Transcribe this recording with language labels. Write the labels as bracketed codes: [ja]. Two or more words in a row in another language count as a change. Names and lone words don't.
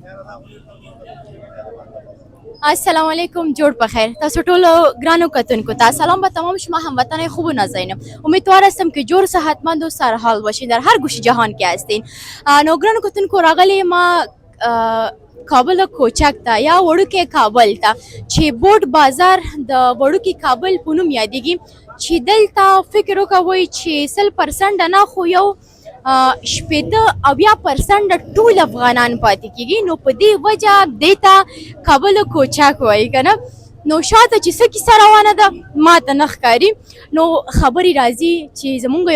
[ar] السلام علیکم [ps] جوړ په خیر تاسو ټولو ګرانو کتونکو ته سلام [fa] به تمام شما هموطنان خوب و نازنینم امیدوار هستم که جور صحتمند و سرحال باشین در هر گوشه جهان که هستین [ps] نو ګرانو کتونکو راغلی ما کابل کوچک ته یا وړوکی کابل ته چې بوټ بازار د وړوکی کابل په نوم یادیږي چې دلته فکر وکوئ چې 100% نه خو یو شپېته اویا پرسنټ ټول افغانان پاتې کېږي نو په دې وجه دې ته کابل کوچک وایي که نه نو شاته چې څه کیسه روانه ده ما ته نه ښکاري نو خبرې راځي چې زمونږ